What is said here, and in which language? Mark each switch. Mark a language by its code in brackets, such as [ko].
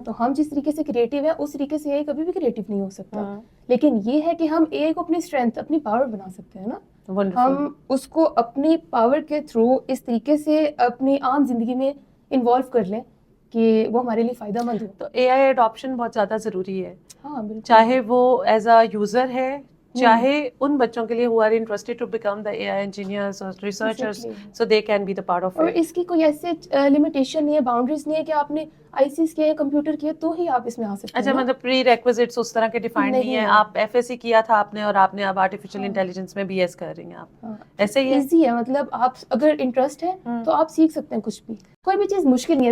[ur] تو ہم جس طریقے سے کریٹیو ہیں اس طریقے سے اے آئی کبھی بھی کریٹیو نہیں ہو سکتا. لیکن یہ ہے کہ ہم اے آئی کو اپنی اسٹرینتھ، اپنی پاور بنا سکتے ہیں نا. ہم اس کو اپنی پاور کے تھرو اس طریقے سے اپنی عام زندگی میں انوالو کر لیں کہ وہ ہمارے لیے فائدہ مند ہو. تو اے آئی اڈاپشن بہت زیادہ ضروری ہے, ہاں بالکل, چاہے وہ ایز اے یوزر ہے, چاہے ان بچوں کے لیے [en] who are interested to become the AI engineers or researchers, so they can be the part of [ur] اور [en] it. [ur] اس کی کوئی ایسے لمیٹیشن نہیں ہے, باؤنڈریز نہیں ہے کہ آپ نے آئی سیز کیا ہے, کمپیوٹر کیا تو ہی آپ اس میں آ سکتے ہیں. اچھا, مطلب پری ریکوزٹس اس طرح کے ڈیفائنڈ نہیں ہے, آپ ایف ایس سی کیا تھا آپ نے اور آپ نے اب آرٹیفیشیل انٹیلیجنس میں بی ایس کر رہی ہیں آپ, ایسے ہی ہے. ایزی ہے, مطلب آپ اگر انٹرسٹ ہے تو آپ سیکھ سکتے ہیں کچھ بھی, کوئی بھی چیز مشکل نہیں ہے.